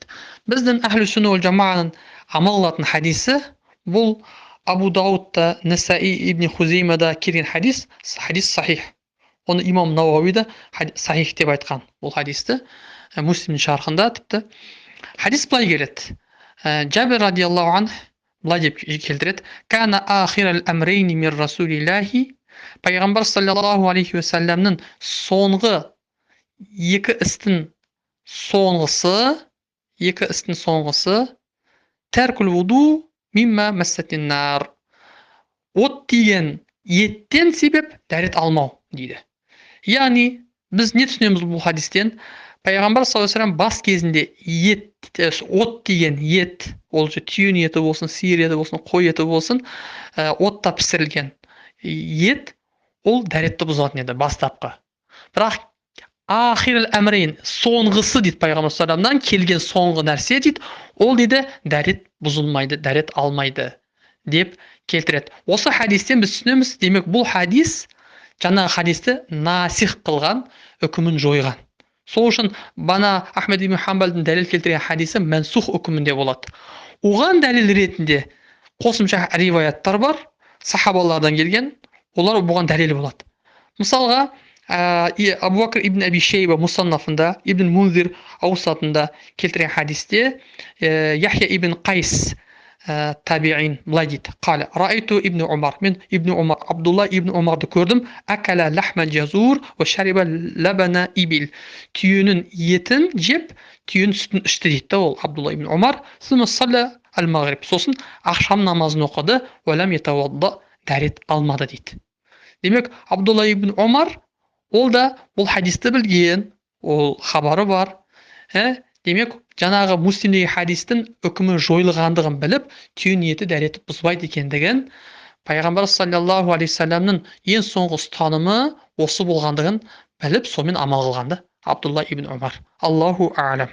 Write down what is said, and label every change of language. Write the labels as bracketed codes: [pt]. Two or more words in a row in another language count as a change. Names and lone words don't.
[kk] Біздің Ахлі сүнна уал жамааның амал қылатын хадисі бұл Абу Даудта, Насаи, Ибн Хузеймада келген хадис сахих. Оны имам Науауи да сахих деп айтқан. Бұл хадисті Муслимнің шархында тіпті хадис былай келеді. Жабир [ar] رضي الله عنه [kk] былай деп келтіреді. [ar] كان آخر الأمرين من رسول الله. [kk] Пайғамбар [ar] صلى الله عليه وسلم [kk] соңғы екі істің соңғысы [ar] ترك الوضوء مما مست النار. [kk] От тиген еттен себеп дәрет алмау дейді. Яғни біз не түсінеміз бұл хадистен? Пайғамбар [ar] صلى الله عليه وسلم [kk] бас кезінде от тиген ет, ол түйен еті болсын, сиыр еті болсын, қой еті болсын, отта пісірілген ет, ол дәретті бұзатын еді бастапқы. Бірақ [ar] آخر الأمرين, [kk] соңғысы дейді пайғамбар [ar] صلى الله عليه وسلم [kk] келген соңғы нәрсе дейді, ол дейді дәрет бұзылмайды, дәрет алмайды деп келтіреді. Осы хадистен біз түсінеміз, демек бұл хадис жаңағы хадисті насих қылған, үкімін жойған. Сол үшін бана Ахмед ибн Хамбалдың дәлел келтірген хадисі мәнсух үкімінде болады. Оған дәлел ретінде қосымша риваяттар бар, сахабалардан келген, олар бұған дәлел болады. Мысалға, Абу Бакр ибн Аби Шейба Мусаннафында, Ибн Мунзир Аусатында келтірген хадисте Яхья ибн Қайс табиин былай дейді. Қала, [ar] رأيت ابن عمر, [kk] мен ибн Умар, Абдулла ибн Умарды көрдім, [ar] أكل لحم جزور وشرب لبن إبل. [kk] Түйенің етін жеп, түйенің сүтін ішті дейді ол Абдулла ибн Умар. [ar] ثم صلى المغرب. [kk] Сосын ақшам намазын оқыды, [ar] ولم يتوضأ, [kk] дәрет алмады дейді. Демек, Абдулла ибн Умар ол да бұл хадисті білген, ол хабары бар. Демек, жаңағы Муслимдегі хадистің үкімі жойылғандығын біліп, түйенің еті дәреті бұзбайды екендігін, пайғамбар [ar] صلى الله عليه وسلم [kk] ең соңғы ұстанымы осы болғандығын біліп, сонымен амал қылғанды Абдулла ибн Умар. [ar] الله أعلم.